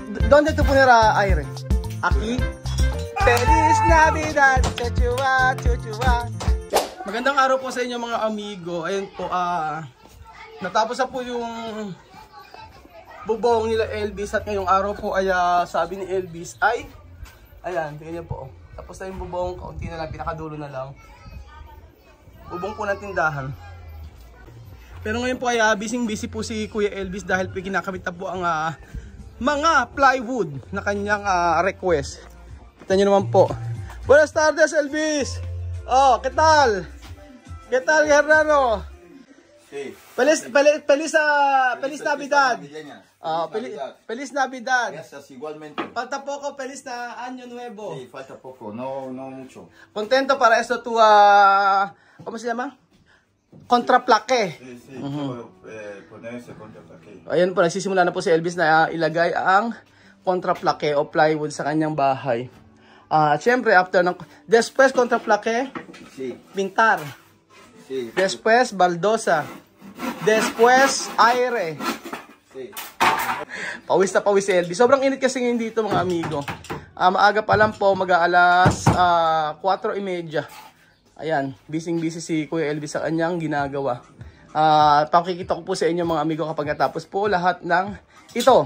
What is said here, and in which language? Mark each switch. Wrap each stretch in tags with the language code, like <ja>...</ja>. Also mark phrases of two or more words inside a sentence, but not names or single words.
<es>¿Dónde tú poner a aire? Aquí. Feliz Navidad, chuchuwa, chuchuwa.</es> <tl>Magandang araw po sa inyo mga amigo. Ayun po, natapos na po yung bubong nila Elvis. At ngayong araw po ay sabi ni Elvis ay, ayan, tingnan niyo po. Tapos na yung bubong, kaunti na lang, pinakadulo na lang. Bubong po ng tindahan. Pero ngayon po ay busy po si Kuya Elvis dahil po kinakabit na po ang mga plywood na kanyang request. Kita nyo naman po.</tl> <es>Buenas tardes, Elvis! Oh, ¿qué tal? ¿Qué tal, Guerrero? Sí. Feliz Navidad. Feliz Navidad. Gracias, igualmente. Falta poco, feliz na Año Nuevo. Sí, falta poco, no mucho. Contento para esto tu, ¿cómo se llama? Contraplaque. Sí, poner ese contraplaque.</es> <tl>Ayan po, nagsisimula na po si Elvis na ilagay ang contraplaque o plywood sa kanyang bahay. Siyempre, after ng...</tl> <es>Después contraplaque, Sí. pintar. Sí. Después, baldosa. Después, aire. Sí.</es> <tl>Pawis na pawis si Elvis. Sobrang init kasi ngayon dito mga amigo. Maaga pa lang po, mag-aalas 4:30. Ayan, busy si Kuya Elvis sa kanyang ginagawa. Pakikita ko po sa inyo mga amigo kapag natapos po lahat ng ito.</tl>